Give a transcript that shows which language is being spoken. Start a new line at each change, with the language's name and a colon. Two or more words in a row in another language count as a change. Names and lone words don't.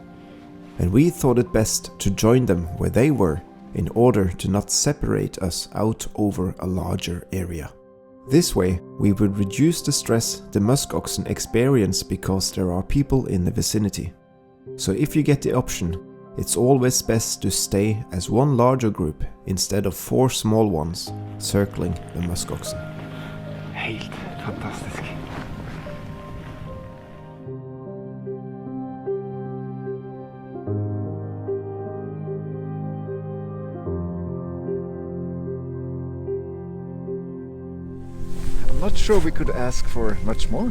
English: And we thought it best to join them where they were in order to not separate us out over a larger area. This way we would reduce the stress the muskoxen experience because there are people in the vicinity. So if you get the option, it's always best to stay as one larger group instead of 4 small ones circling the muskoxen.
Norwegian: Helt fantastisk.
English: I'm not sure we could ask for much more.